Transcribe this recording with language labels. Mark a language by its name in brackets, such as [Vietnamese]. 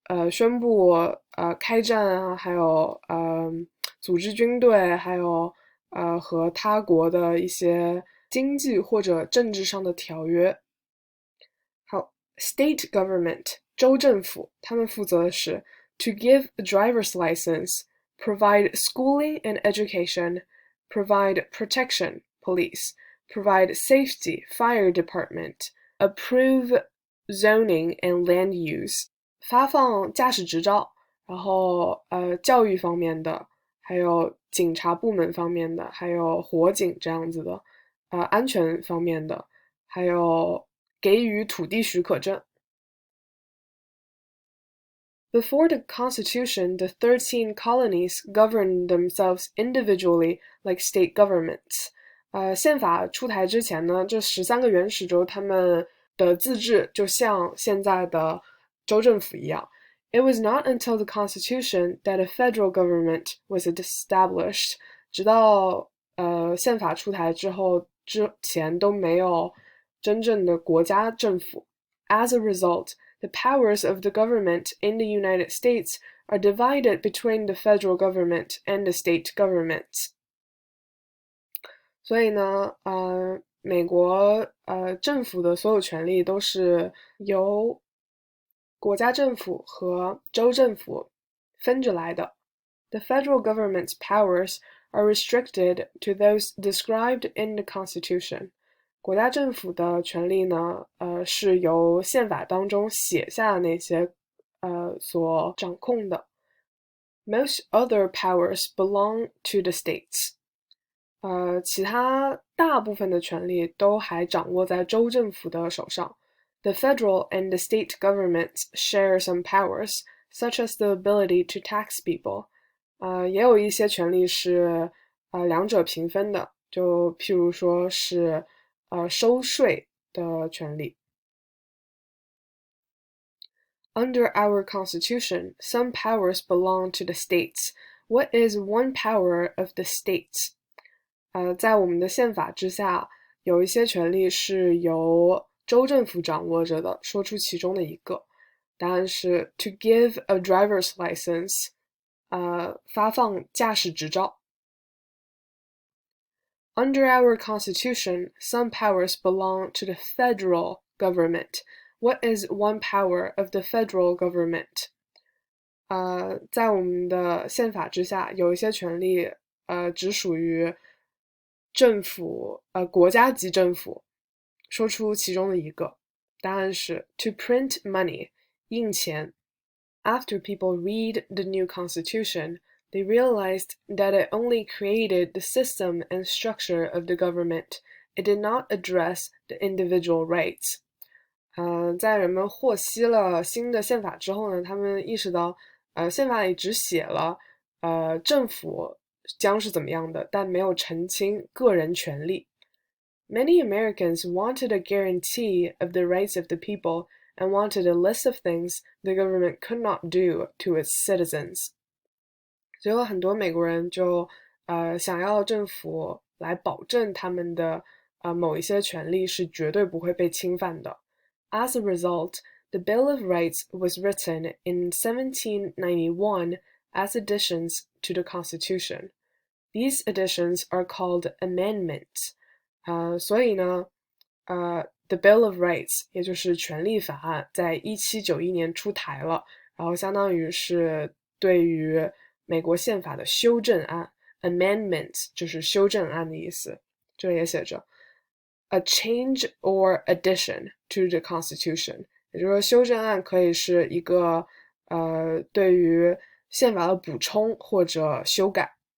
[Chinese] 宣布开战啊，还有组织军队，还有和他国的一些经济或者政治上的条约。好 [English] ，state government [Chinese] 州政府，他们负责的是 [English] to give a driver's license, provide schooling and education, provide protection, police, provide safety, fire department, approve zoning and land use， [Chinese] 发放驾驶执照，然后教育方面的。还有警察部门方面的，还有火警这样子的，安全方面的，还有给予土地许可证。 [English] Before the Constitution, the 13 colonies governed themselves individually like state governments. [Chinese] 宪法出台之前呢，这13个原始州他们的自治就像现在的州政府一样。 [English] It was not until the Constitution that a federal government was established. [Chinese] 直到宪法出台之后，之前都没有真正的国家政府。 [English] As a result, the powers of the government in the United States are divided between the federal government and the state governments. [Chinese] 所以呢，美国政府的所有权力都是由国家政府和州政府分着来的。 [English] The federal government's powers are restricted to those described in the Constitution. [Chinese] 国家政府的权力呢，是由宪法当中写下的那些所掌控的。 [English] Most other powers belong to the states. [Chinese] 其他大部分的权力都还掌握在州政府的手上。 [English] The federal and the state governments share some powers, such as the ability to tax people. [Chinese] 也有一些权利是两者平分的，就譬如说是收税的权利。 [English] Under our constitution, some powers belong to the states. What is one power of the states? [Chinese] 在我们的宪法之下，有一些权利是由州政府掌握着的，说出其中的一个，答案是 [English] to give a driver's license， [Chinese] 发放驾驶执照。 [English] Under our constitution, some powers belong to the federal government. What is one power of the federal government? [Chinese] 在我们的宪法之下，有一些权利只属于政府国家级政府，说出其中的一个。答案是 [English] to print money [Chinese] 印钱。 [English] After people read the new constitution, they realized that it only created the system and structure of the government. It did not address the individual rights. [Chinese] 在人们获悉了新的宪法之后呢，他们意识到，宪法里只写了，政府将是怎么样的，但没有澄清个人权利。 [English] Many Americans wanted a guarantee of the rights of the people and wanted a list of things the government could not do to its citizens. [Chinese] 所以有很多美国人就想要政府来保证他们的某一些权利是绝对不会被侵犯的。 [English] As a result, the Bill of Rights was written in 1791 as additions to the Constitution. These additions are called amendments. [Chinese] 所以呢，The Bill of Rights 也就是权利法案，在1791年出台了，然后相当于是对于美国宪法的修正案。 Amendment 就是修正案的意思，这里也写着 [English] a change or addition to the Constitution， [Chinese] 也就是说修正案可以是一个对于宪法的补充或者修改。